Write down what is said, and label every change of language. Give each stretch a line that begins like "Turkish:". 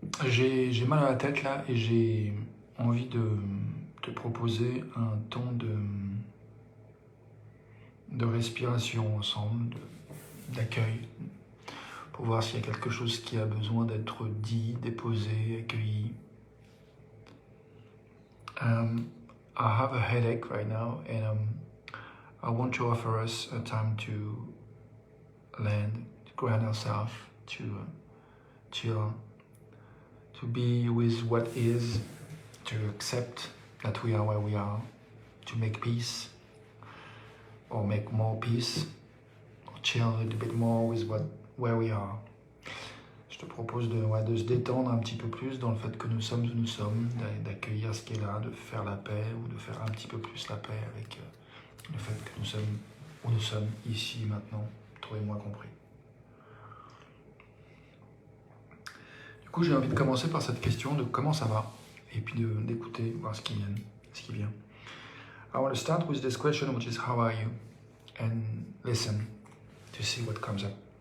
French: J'ai mal à la tête là et j'ai envie de te proposer un temps de respiration ensemble, d'accueil, pour voir s'il y a quelque chose qui a besoin d'être dit, déposé, accueilli.
English: I have a headache right now and I want to offer us a time to land, to ground ourselves, to chill, to be with what is, to accept that we are where we are, to make peace, or make more peace, or chill a little bit more with where we are.
French: Je te propose de se détendre un petit peu plus dans le fait que nous sommes où nous sommes, d'accueillir ce qui est là, de faire la paix ou de faire un petit peu plus la paix avec le fait que nous sommes où nous sommes, ici, maintenant, toi et moi compris. Du coup, j'ai envie de commencer par cette question de comment ça va, et puis d'écouter, voir ce qui vient.
English: I want to start with this question, which is how are you? And listen to see what comes up.